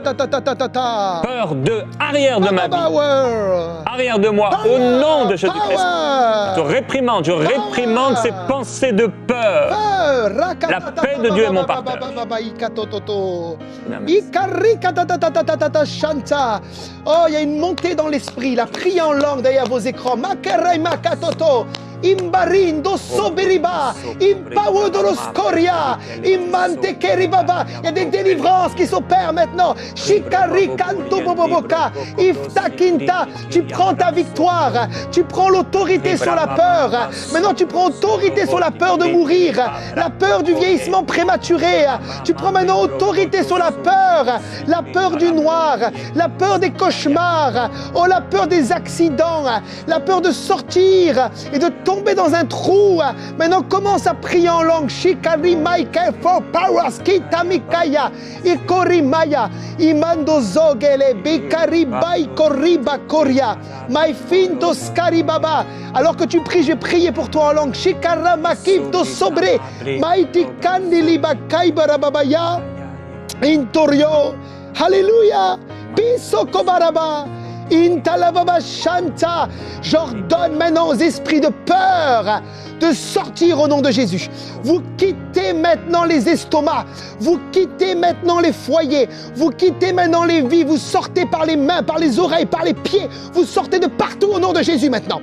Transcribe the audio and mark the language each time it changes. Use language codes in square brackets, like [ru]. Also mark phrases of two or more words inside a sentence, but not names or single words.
[fr] Peur de, arrière de ma vie, arrière de moi, au nom de Jésus-Christ. Je réprimande ces pensées de peur. La paix de Dieu est mon partage. Oh, il y a une montée dans l'esprit, la prière en langue derrière vos écrans. Makerai makatoto. Imbarindo soberiba, impawodoros koria, imante keribaba. Il y a des délivrances qui s'opèrent maintenant. Shikari kanto boboboka, iftakinta. Tu prends ta victoire, tu prends l'autorité sur la peur. Maintenant, tu prends autorité sur la peur de mourir, la peur du vieillissement prématuré. Tu prends maintenant autorité sur la peur du noir, la peur des cauchemars, oh la peur des accidents, la peur de sortir et de tomber dans un trou. Maintenant, commence à prier en langue. Shikari maike for powers kitamikaya ikori maya imando zogele bikari bai koriba koria my finto skaribaba. Alors que tu pries, je vais prier pour toi en langue. Shikara makifto sobre maiti kandiliba kaibarababaya intorio. Alléluia. Piso kobaraba. Intalababa Shanta. J'ordonne maintenant aux esprits de peur de sortir au nom de Jésus. Vous quittez maintenant les estomacs, vous quittez maintenant les foyers, vous quittez maintenant les vies, vous sortez par les mains, par les oreilles, par les pieds, vous sortez de partout au nom de Jésus maintenant.